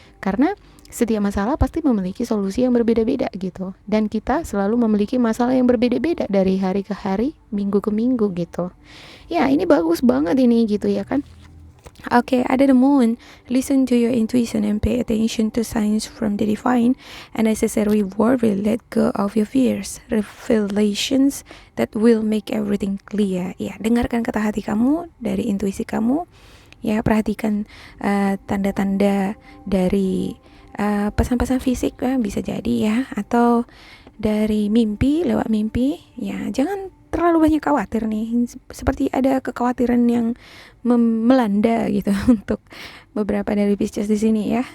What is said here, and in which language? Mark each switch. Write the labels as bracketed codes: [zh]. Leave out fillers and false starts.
[id] Karena setiap masalah pasti memiliki solusi yang berbeda-beda gitu. Dan kita selalu memiliki masalah yang berbeda-beda dari hari ke hari, minggu ke minggu gitu. Ya, ini bagus banget ini gitu ya kan? Oke, ada the moon. [en] Listen to your intuition and pay attention to signs from the divine, and as a reward will let go of your fears, revelations that will make everything clear. [id] Ya, dengarkan kata hati kamu, dari intuisi kamu. Ya, perhatikan tanda-tanda dari pesan-pesan fisik bisa jadi ya, atau dari mimpi, lewat mimpi. Ya, jangan terlalu banyak khawatir nih, seperti ada kekhawatiran yang melanda gitu untuk beberapa dari Pisces di sini ya.